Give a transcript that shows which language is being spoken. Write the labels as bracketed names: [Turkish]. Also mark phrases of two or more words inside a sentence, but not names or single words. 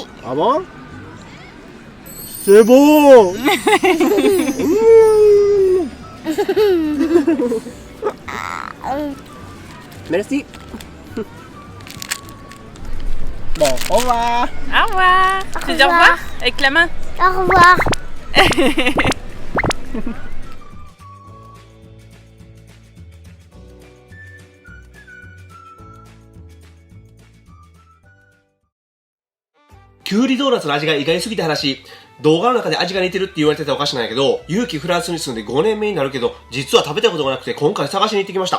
[French] Ah bon? C'est bon! Merci. Bon, au revoir. Au revoir. Tu dis au revoir avec la main. Au revoir. [Japanese] キュウリドーナツの味が意外すぎた話。動画の中で味が似てるって言われてたお菓子なんやけど、勇気フランスに住んで5年目になるけど、実は食べたことがなくて今回探しに行ってきました。